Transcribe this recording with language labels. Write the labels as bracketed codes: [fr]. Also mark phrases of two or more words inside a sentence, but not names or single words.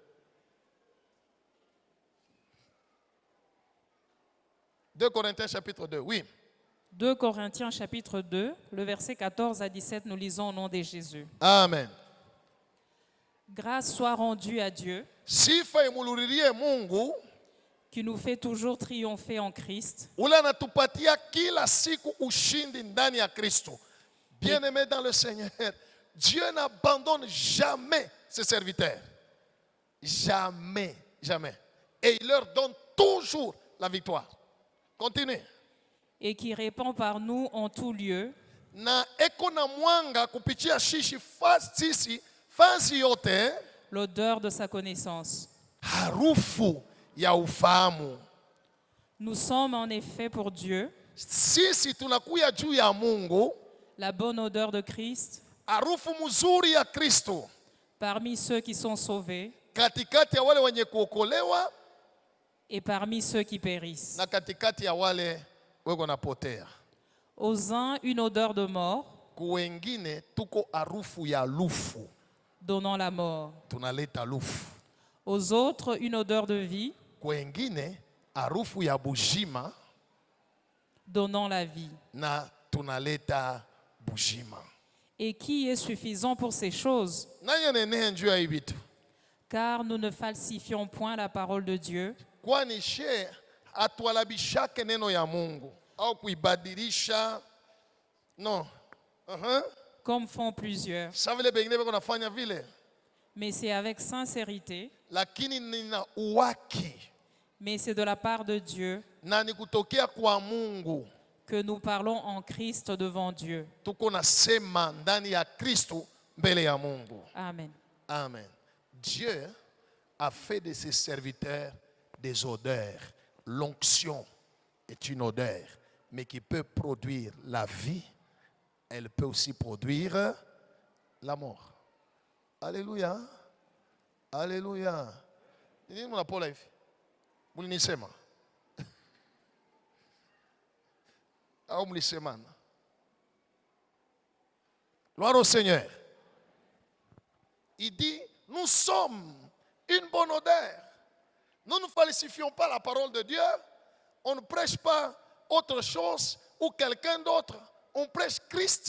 [fr] « 2 Corinthiens chapitre 2, oui. 2 Corinthiens chapitre 2, le verset 14 à 17, nous lisons au nom de Jésus. Amen. Grâce soit rendue à Dieu, [sw] Sifa imululirie Mungu, [fr] qui nous fait toujours triompher en Christ, [sw] ule anatupatia kila siku ushindi ndani ya Kristo. [fr] Bien-aimé dans le Seigneur, Dieu n'abandonne jamais ses serviteurs. Jamais, jamais. Et il leur donne toujours la victoire. Continue. et qui répand par nous en tout lieu, [sw] Na eko na mwanga kupitia shishi fasi yote, [fr] l'odeur de sa connaissance. [sw] harufu ya ufahamu. [fr] Nous sommes en effet pour Dieu [sw] Sisi tunakuya juu ya Mungu, [fr] la bonne odeur de Christ [sw] harufu mzuri ya Kristo [fr] parmi ceux qui sont sauvés [sw] katikati ya wale wenye kuokolewa [fr] et parmi ceux qui périssent. [sw] na katikati ya wale weko napotea. [fr] Aux uns, une odeur de mort, [sw] Kuwengine tuko harufu ya lufu, [fr] donnant la mort. [sw] tunaleta lufu. [fr] Aux autres, une odeur de vie, [sw] Kwengine harufu ya bujima [fr] donnant la vie. [sw] na tunaleta bujima. [fr] Et qui est suffisant pour ces choses, [sw] Nani nene njuu ya hivi vitu? [fr] car nous ne falsifions point la parole de Dieu, [sw] Kwani she atualabishake neno ya Mungu au kuibadilisha. [fr] No. comme font plusieurs, [sw] Sa vile bengine beko nafanya vile, [fr] mais c'est avec sincérité, [sw] lakini nina uwaki [fr] mais c'est de la part de Dieu [sw] na ni kutokea kwa Mungu. [fr] que nous parlons en Christ devant Dieu. [sw] Tuko nasema ndani ya Kristo mbele ya Mungu. [fr] Amen. Amen. Dieu a fait de ses serviteurs des odeurs. L'onction est une odeur, mais qui peut produire la vie. Elle peut aussi produire la mort. Alléluia. Alléluia. [sw] Nini mnapola hivi? Mulinisema? Au mlisemana? [fr] Gloire au Seigneur. Il dit, nous sommes une bonne odeur. Nous ne falsifions pas la parole de Dieu. On ne prêche pas autre chose ou quelqu'un d'autre. On prêche Christ.